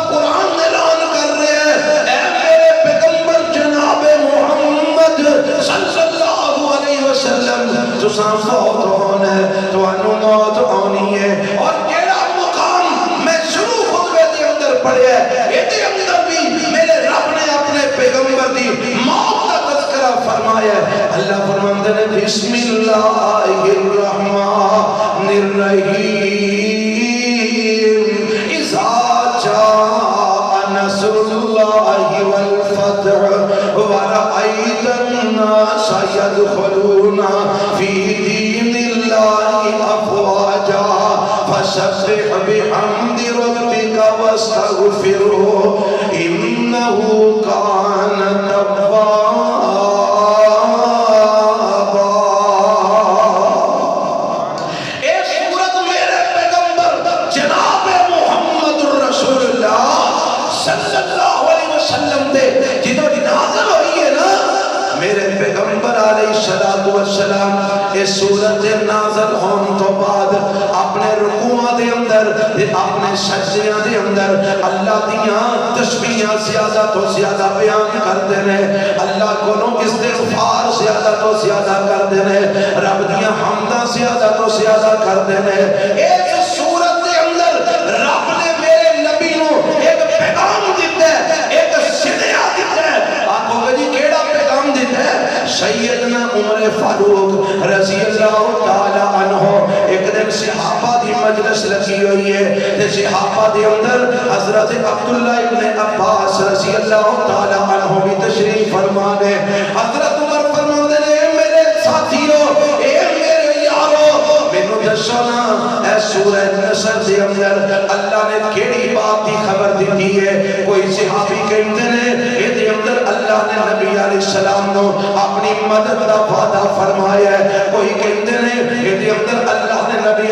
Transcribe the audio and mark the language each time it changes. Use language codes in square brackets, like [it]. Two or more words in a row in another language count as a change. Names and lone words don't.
[pa] قرآن اعلان کر رہے ہیں اے میرے پیغمبر جناب محمد [ar] صلی اللہ علیہ وسلم [pa] تساں فوت ہونے تو انہوں موت آنی ہے اور جیڑا مقام میں شروع خطبے دے اندر پڑھے ہے یہ دے اندر بھی میرے رب نے اپنے پیغمبر دی موت کا تذکرہ فرمایا ہے اللہ فرماتے ہیں [ar] بسم اللہ الرحمن الرحیم اذا جاء نصر اللہ والفتح ورأيت الناس يدخلون في دين الله أفواجا فسبح بحمد ربك واستغفره إنه كان توابا [pa] اے سورت میرے پیغمبر جناب محمد رسول اللہ صلی [ar] اللہ علیہ وسلم [pa] دے جدو نازل ہوئی ہے نا میرے پیغمبر [ar] علیہ السلام [pa] اس سورت نازل ہون تو بعد اپنے رکوعاں دے اندر اپنے سجدیاں دے اندر اللہ دیاں تسبیحاں زیادہ تو زیادہ بیان کرتے ہیں اللہ کو استغفار زیادہ تو زیادہ کرتے ہیں رب دیاں حمداں زیادہ تو زیادہ کرتے ہیں اس سورت دے اندر رب نے میرے نبی نو ایک پیغام دیتا ہے ایک سنیا دیتا ہے آنکھوں کے جی کیڑا پیغام دیتا ہے سیدنا عمر فاروق [ar] رضی اللہ تعالی عنہ [pa] ایک دن صحابہ دی مجلس لگی ہوئی ہے تے صحابہ دے اندر حضرت عبداللہ ابن عباس [ar] رضی اللہ تعالی عنہ [pa] بھی تشریف فرمانے حضرت عمر فرمانے نے میرے ساتھیوں اے میرے یارو مینوں دسو نا اے سورہ نصر دے اندر اللہ نے کیڑی بات دی خبر دیتی ہے کوئی صحابی کہتے ہیں اے دے اندر اللہ نے نبی [ar] علیہ السلام [pa] نو اپنی مدد دا وعدہ فرمایا ہے کوئی کہتے ہیں اے دے اندر اللہ نے نبی